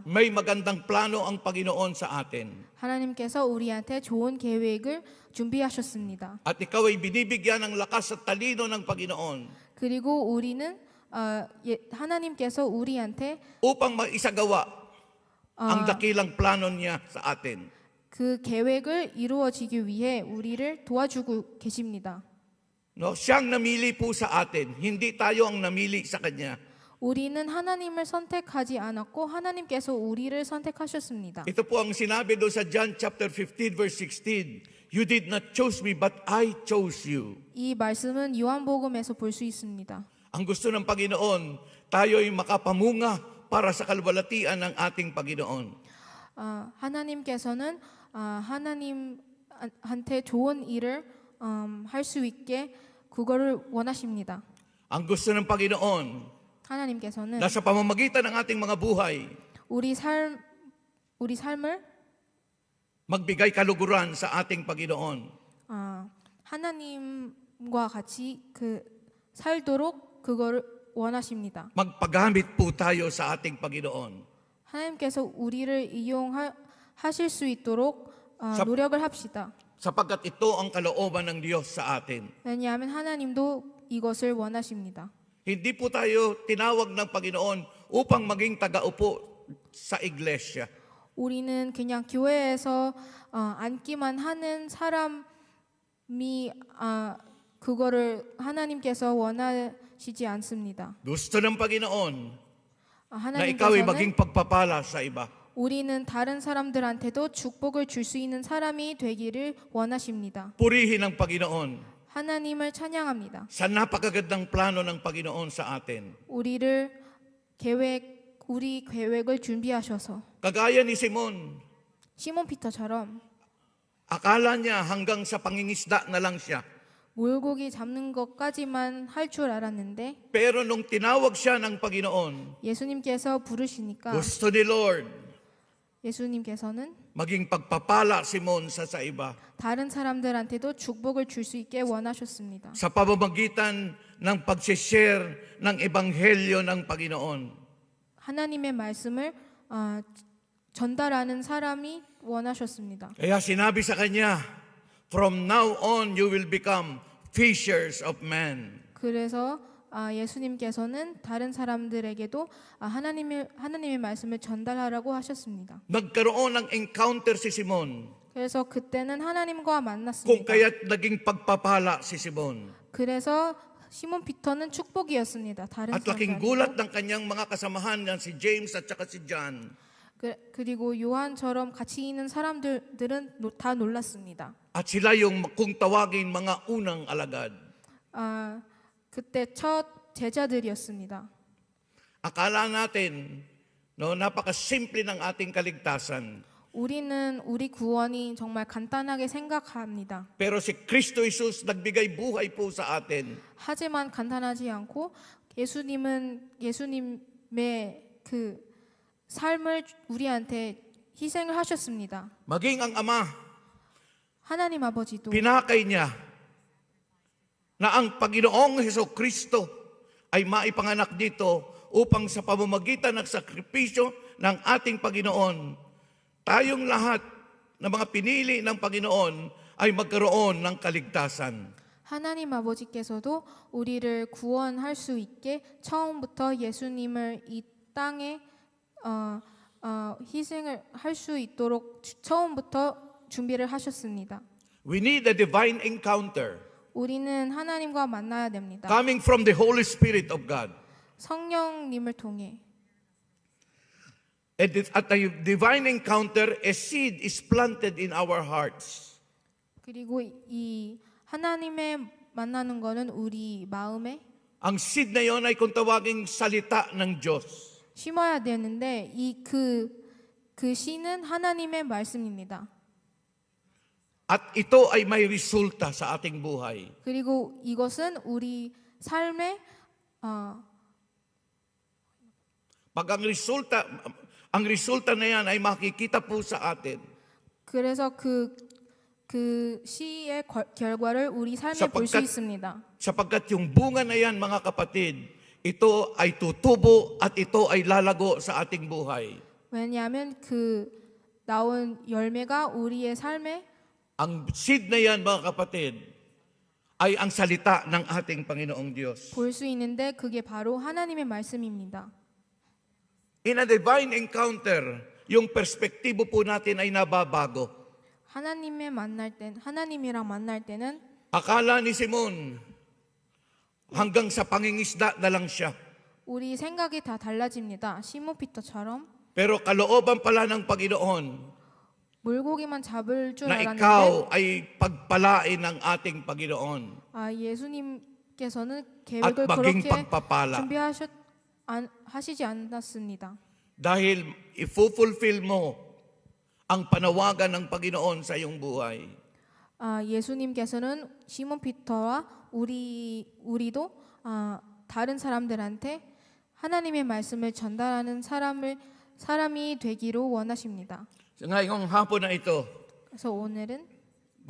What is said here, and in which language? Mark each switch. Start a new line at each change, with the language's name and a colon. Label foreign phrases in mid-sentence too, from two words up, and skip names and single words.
Filipino: May magandang plano ang Panginoon sa atin.
Korean: 하나님께서 우리한테 좋은 계획을 준비하셨습니다.
Filipino: At ikaw ay binibigyan ng lakas at talino ng Panginoon
Korean: 그리고 우리는 하나님께서 우리한테
Filipino: upang maisagawa ang dakilang plano niya sa atin.
Korean: 그 계획을 이루어지기 위해 우리를 도와주고 계십니다.
Filipino: No, siyang namili po sa atin, hindi tayo ang namili sa kanya.
Korean: 우리는 하나님을 선택하지 않았고 하나님께서 우리를 선택하셨습니다.
Filipino: Ito po ang sinabi doon sa
English: John chapter 15 verse 16. You did not choose me, but I chose you.
Korean: 이 말씀은 요한복음에서 볼 수 있습니다.
Filipino: Ang gusto ng Panginoon, tayo'y makapamunga para sa kalwalatian ng ating Panginoon.
Korean: 하나님께서는 하나님한테 좋은 일을 할 수 있게 그거를 원하십니다.
Filipino: Ang gusto ng Panginoon,
Korean: 하나님께서는
Filipino: nasa pamamagitan ng ating mga buhay,
Korean: 우리 삶을
Filipino: magbigay kaluguran sa ating Panginoon.
Korean: 하나님과 같이 살도록 그거를 원하십니다.
Filipino: Magpagamit po tayo sa ating Panginoon.
Korean: 하나님께서 우리를 이용하실 수 있도록 노력을 합시다.
Filipino: Sapagkat ito ang kalooban ng Diyos sa atin.
Korean: 왜냐하면 하나님도 이것을 원하십니다.
Filipino: Hindi po tayo tinawag ng Panginoon upang maging tagaupo sa iglesia.
Korean: 우리는 그냥 교회에서 앉기만 하는 사람이 그거를 하나님께서 원하시지 않습니다.
Filipino: Gusto ng Panginoon na ikaw ay maging
Korean: 하나님께서는
Filipino: pagpapala sa iba.
Korean: 우리는 다른 사람들한테도 축복을 줄 수 있는 사람이 되기를 원하십니다.
Filipino: Purihin ang Panginoon
Korean: 하나님을 찬양합니다.
Filipino: sa napakagandang plano ng Panginoon sa atin.
Korean: 우리 계획을 준비하셔서
Filipino: Kagaya ni Simon,
Korean: 시몬 피터처럼
Filipino: akala niya hanggang sa pangingisda na lang siya.
Korean: 물고기 잡는 것까지만 할 줄 알았는데
Filipino: Pero nung tinawag siya ng Panginoon,
Korean: 예수님께서 부르시니까
Filipino: gusto ni Lord
Korean: 예수님께서는
Filipino: maging pagpapala Simon sa iba.
Korean: 다른 사람들한테도 축복을 줄 수 있게 원하셨습니다.
Filipino: Sa pamamagitan ng pag-share ng ebanghelyo ng Panginoon.
Korean: 하나님의 말씀을 전달하는 사람이 원하셨습니다.
Filipino: Kaya sinabi sa kanya,
English: from now on you will become fishers of men.
Korean: 그래서 예수님께서는 다른 사람들에게도 하나님의 말씀을 전달하라고 하셨습니다.
Filipino: Nagkaroon ng encounter si Simon.
Korean: 그래서 그때는 하나님과
Filipino: Kung
Korean: 만났습니다.
Filipino: kaya't naging pagpapala si Simon.
Korean: 그래서 시몬 피터는 축복이었습니다. 다른
Filipino: At laking gulat
Korean: 사람들한테도.
Filipino: ng kanyang mga kasamahan yan si James at saka si John.
Korean: 그리고 요한처럼 같이 있는 사람들은 다 놀랐습니다.
Filipino: At sila yung kung tawagin mga unang alagad.
Korean: 그때 첫 제자들이었습니다.
Filipino: Akala natin, napakasimple ng ating kaligtasan.
Korean: 우리는 우리 구원이 정말 간단하게 생각합니다.
Filipino: Pero si Kristo Jesus nagbigay buhay po sa atin.
Korean: 하지만 간단하지 않고 예수님의 그 삶을 우리한테 희생을 하셨습니다.
Filipino: Maging ang Ama,
Korean: 하나님 아버지도
Filipino: pinakay niya na ang Panginoong Hesukristo ay maipanganak dito upang sa pamamagitan ng sakripisyo ng ating Panginoon, tayong lahat na mga pinili ng Panginoon ay magkaroon ng kaligtasan.
Korean: 하나님 아버지께서도 우리를 구원할 수 있게 처음부터 예수님을 이 땅에 희생을 할 수 있도록 처음부터 준비를 하셨습니다.
English: We need a divine encounter
Korean: 우리는 하나님과 만나야 됩니다.
English: coming from the Holy Spirit of God.
Korean: 성령님을 통해
English: At the divine encounter, a seed is planted in our hearts.
Korean: 그리고 이 하나님의 만나는 거는 우리 마음에
Filipino: Ang seed na yon ay kung tawaging salita ng Diyos.
Korean: 심어야 되는데 그 씨는 하나님의 말씀입니다.
Filipino: At ito ay may resulta sa ating buhay.
Korean: 그리고 이것은 우리 삶에
Filipino: Pag ang resulta na yan ay makikita po sa atin.
Korean: 그래서 그 시의 결과를 우리 삶에 볼 수 있습니다.
Filipino: Sapagkat yung bunga na yan, mga kapatid, ito ay tutubo at ito ay lalago sa ating buhay.
Korean: 왜냐하면 그 나온 열매가 우리의 삶에
Filipino: Ang seed na yan, mga kapatid, ay ang salita ng ating Panginoong Diyos.
Korean: 볼 수 있는데 그게 바로 하나님의 말씀입니다.
English: In a divine encounter,
Filipino: yung perspektibo po natin ay nababago.
Korean: 하나님이랑 만날 때는
Filipino: Akala ni Simon, hanggang sa pangingisda na lang siya.
Korean: 우리 생각이 다 달라집니다. 시몬 피터처럼
Filipino: Pero kalooban pala ng Panginoon
Korean: 물고기만 잡을 줄
Filipino: na
Korean: 알았는데
Filipino: ikaw ay pagpalain ng ating Panginoon
Korean: 예수님께서는
Filipino: at
Korean: 계획을
Filipino: maging
Korean: 그렇게
Filipino: pagpapala.
Korean: 하시지 않았습니다.
Filipino: Dahil ifulfill mo ang panawagan ng Panginoon sa iyong buhay.
Korean: 예수님께서는 시몬 피터와 우리도 다른 사람들한테 하나님의 말씀을 전달하는 사람이 되기로 원하십니다.
Filipino: Ngayong hapon na ito,
Korean: 그래서 오늘은